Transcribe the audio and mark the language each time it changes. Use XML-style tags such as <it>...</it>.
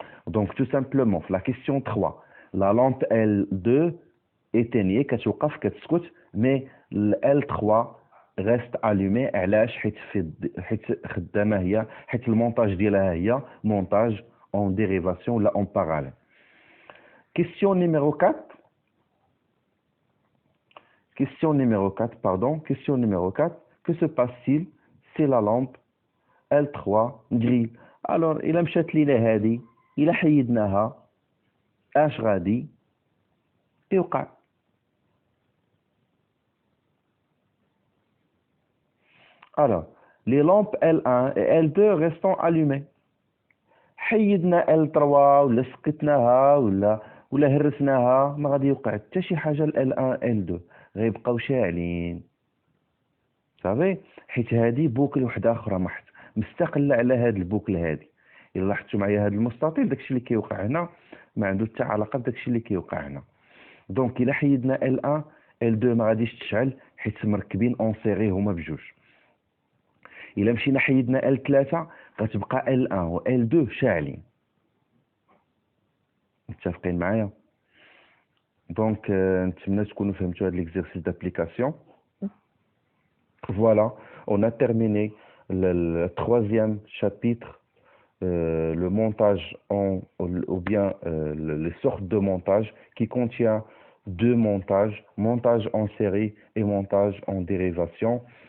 <fr>Donc tout simplement في la question 3 la lampe L2 éteignée</fr> <ar>كتوقف كتسكت</ar> <fr>mais L3 reste allumée.</fr> <ar>علاش؟ حيت خدامه هي حيت المونتاج ديالها هي مونتاج</ar> <fr>en dérivation</fr> <ar>ولا</ar> <fr>en parallèle. Question numéro 4. Question numéro 4. Que se passe-t-il si la lampe L3 grille? Alors</fr> <ar>إلا مشات لينا هذه إلا حيدناها اش غادي يوقع؟</ar> <fr>Alors les lampes L1 et L2 restant allumées.</fr> <ar>حيدنا L3 ولا سقطناها ولا هرسناها ما غادي يوقع حتى شي حاجه L1 L2 غيبقاو شاعلين. صافي حيت هذه بوكل وحده اخرى مستقله على هذا البوكل هذه. الا لاحظتوا معايا هذا المستطيل داكشي اللي كيوقع هنا ما عنده حتى علاقه بداكشي اللي كيوقع هنا. دونك الا حيدنا L1 L2 ما غاديش تشعل حيت مركبين اون سيري هما بجوج. الا مشينا حيدنا L3 غتبقى L1 و L2 شاعلين. متفقين معايا؟ دونك نتمنى تكونوا فهمتوا هذا l'exercice d'application.</ar> <fr>Voilà, on a terminé le troisième chapitre, le montage ou bien les sortes de montage qui contient deux montages, montage en série et montage en dérivation.</fr>